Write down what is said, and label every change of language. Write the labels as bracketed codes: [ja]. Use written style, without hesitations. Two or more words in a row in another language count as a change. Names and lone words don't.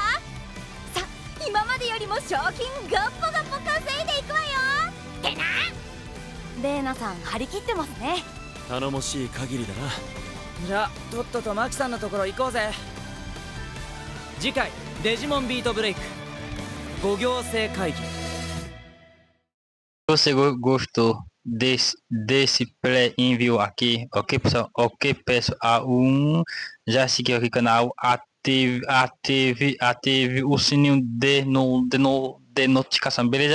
[ja] さ、今までよりも賞金ガッポガッポ稼いでいくわよってな。レーナさん張り切ってますね。頼もしい限りだな。じゃあとっととマキさんのところ行こうぜ。次回デジモンビートブレイク5行星会議。 [pt] Você gostou desse pré-envio aqui? Ok, pessoal? Ok, pessoal. Já seguiu aqui o canal, ative o sininho de notificação, beleza?